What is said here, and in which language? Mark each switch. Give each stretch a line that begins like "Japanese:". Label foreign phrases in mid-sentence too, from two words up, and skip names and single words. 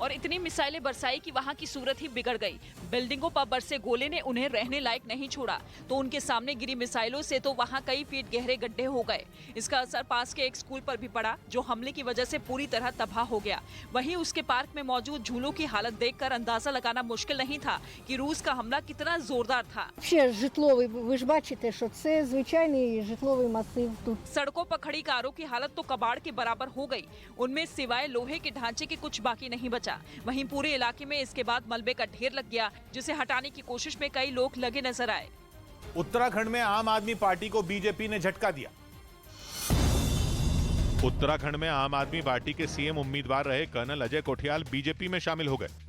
Hindi: और इतनी मिसाइलें बरसाई कि वहां की सूरत ही बिगड़ गई। बिल्डिंगों पर बरसे गोले ने उन्हें रहने लायक नहीं छोड़ा, तो उनके सामने गिरी मिसाइलों से तो वहां कई फीट गहरे गड्ढे हो गए। इसका असर पास के एक स्कूल पर भी पड़ा, जो हमले की वजह से पूरी तरह तबाह हो गया। वहीं उसके पार्क में मौजूद झूलों की हालत देखकर अंदाजा लगाना मुश्किल नहीं था कि रूस का हमला कितना जोरदार था।
Ukrainian: Житловий, ви ж бачите, що це звичайний житловий масив тут.
Hindi: सड़कों पर खड़ी कारों की हालत तो कबाड़ के बराबर हो गई, उनमें सिवाय लोहे के ढांचे के कुछ बाकी नहीं बचा। वहीं पूरे इलाके में इसके बाद मलबे का ढेर लग गया, जिसे हटाने की कोशिश में कई लोग लगे नजर आए। उत्तराखंड में आम आदमी पार्टी को बीजेपी ने झटका दिया। उत्तराखंड में आम आदमी पार्टी के सीएम उम्मीदवार रहे कर्नल अजय कोठियाल बीजेपी में शामिल हो गए।